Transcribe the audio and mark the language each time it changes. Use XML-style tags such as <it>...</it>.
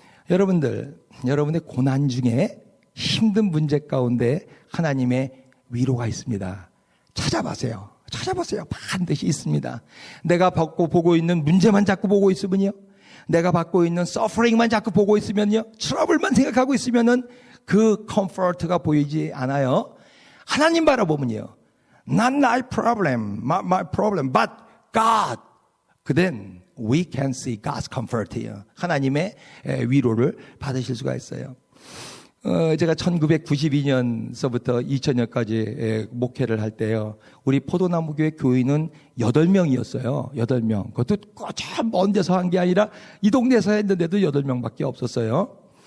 <ko>여러분들, 여러분의 고난 중에 힘든 문제 가운데 하나님의 위로가 있습니다. 찾아보세요. 반드시 있습니다. 내가 보고 있는 문제만 자꾸 보고 있으면요. 내가 받고 있는 서퍼링만 자꾸 보고 있으면요. 트러블만 생각하고 있으면은 그 컴포트가 보이지 않아요. 하나님 바라보면요.</ko> <en>Not my problem, my problem, but God. Then we can see God's comfort here.</en> <ko>하나님의 위로를 받으실 수가 있어요. 제가 1992년서부터 2000년까지 목회를 할 때요. 우리 포도나무교회 교인은 8명이었어요. 8명. 그것도 참 먼 데서 한 게 아니라 이 동네에서 했는데도 8명밖에 없었어요.</ko>